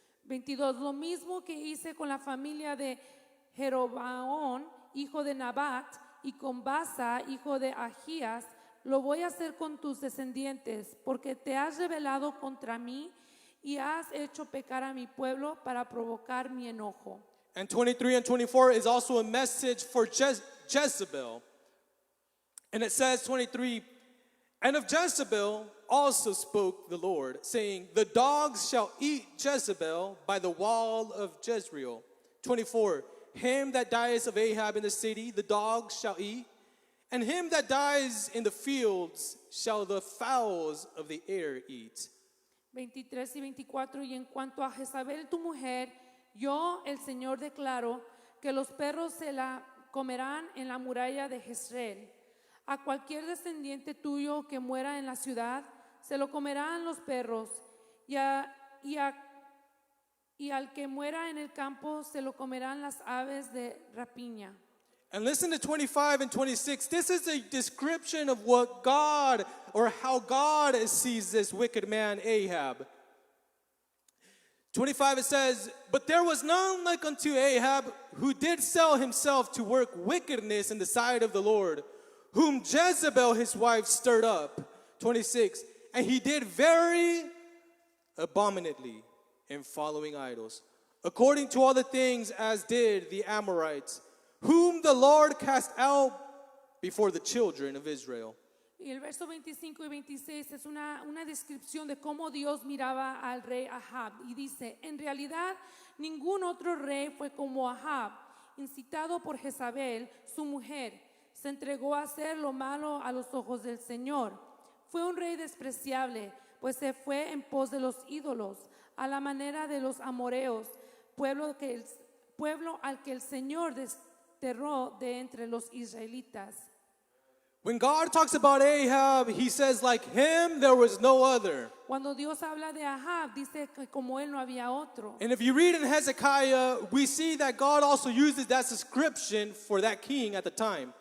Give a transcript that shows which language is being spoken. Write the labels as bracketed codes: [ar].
[es] 22. Lo mismo que hice con la familia de Jeroboam, hijo de Nabat, y con Basa, hijo de Agías, lo voy a hacer con tus descendientes, porque te has rebelado contra mí y has hecho pecar a mi pueblo para provocar mi enojo. [en] And 23 and 24 is also a message for Jezebel. And it says, 23, and of Jezebel also spoke the Lord, saying, the dogs shall eat Jezebel by the wall of Jezreel. 24, him that dies of Ahab in the city, the dogs shall eat, and him that dies in the fields shall the fowls of the air eat. [es] 23 y 24, y en cuanto a Jezabel tu mujer, yo, el Señor, declaro que los perros se la comerán en la muralla de Jezreel. A cualquier descendiente tuyo que muera en la ciudad, se lo comerán los perros, y al que muera en el campo, se lo comerán las aves de rapiña. [en] And listen to 25 and 26. This is a description of what God, or how God sees this wicked man Ahab. 25 it says, but there was none like unto Ahab, who did sell himself to work wickedness in the sight of the Lord, whom Jezebel his wife stirred up. 26, and he did very abominably in following idols, according to all the things as did the Amorites, whom the Lord cast out before the children of Israel. [es] Y el verso 25 y 26 es una descripción de cómo Dios miraba al rey Ahab. Y dice, en realidad ningún otro rey fue como Ahab, incitado por Jezabel, su mujer. Se entregó a hacer lo malo a los ojos del Señor. Fue un rey despreciable, pues se fue en pos de los ídolos, a la manera de los amoreos, pueblo al que el Señor desterró de entre los israelitas. [en] When God talks about Ahab, he says, like him, there was no other. [es] Cuando Dios habla de Ahab, dice que como él no había otro. [en] And if you read in Hezekiah, we see that God also uses that description for that king at the time.